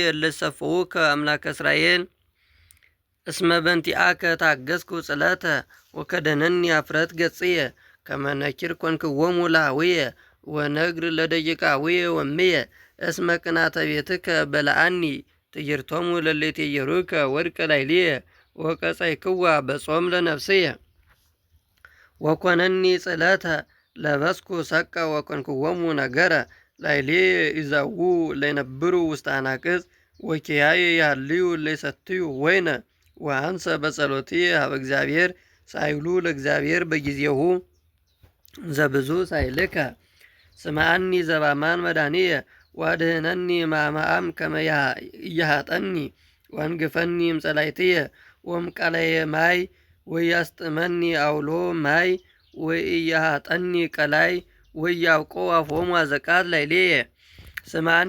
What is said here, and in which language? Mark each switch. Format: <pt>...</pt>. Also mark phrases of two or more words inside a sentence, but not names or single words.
<gez>እለ ይሰፍሑከ አምላከ እስራኤል። እስመ በእንቲአከ ታገሥኩ ጽለተ ወከደነኒ ኀፍረት ገጽየ ከመ ነኪር ኮንክዎሙ ለኀውየ ወነግር ለደቂቃውየ ወምየ። እስመ ቅንዓተ ቤትከ በልዓኒ ትዕይርቶሙ ለእለ ይትዔየሩከ ወድቀ ላዕሌየ ወቀጻዕክዋ በጾም ለነፍስየ። ወኮነኒ ጽለተ ለበስኩ ሰቀ ወኮንክዎሙ ነገረ ላዕሌየ ይዛውኡ እለ ይነብሩ ውስተ አናቅጽ ወኪያየ ይሃልዩ እለ ይሰትዩ ወይነ። ወአንሰ በጸሎትየ ሀበ እግዚአብሔር ሳይሉ ለእግዚአብሔር በጊዜሁ ዘብዙ ሳይልከ። ስምዐኒ ዘበአማን መድኃኒየ ወአድኅነኒ እምአመዓም ከመ ኢያሃጠኒ ወአንግፈኒ እምጸላእትየ ወእምቀላየ ማይ ወኢያስጥመኒ አውሎ ማይ ወኢያሃጠኒ ቀላይ ወኢያብቆ አፎሙ አዘቃት ላዕሌየ። ስምዐኒ</gez>